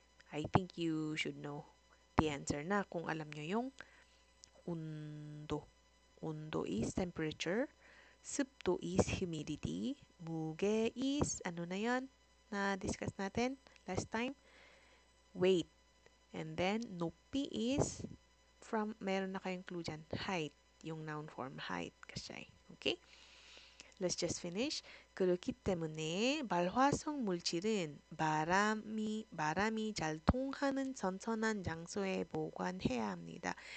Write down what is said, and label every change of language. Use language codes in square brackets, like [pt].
[en] I think you should know the answer [tl] na kung alam nyo yung [en] 온도. 온도 is temperature. 습도 is humidity. [tl] 무게 is, ano na yon na-discuss natin [en] last time? Weight. And then, 높이 is from, [tl] meron na kayong clue dyan, [en] height. Yung noun form, height. Kasi, okay? Let's just finish. [ko] 그렇기 때문에 발화성 물질은 바람이 잘 통하는 선선한 장소에 보관해야 합니다.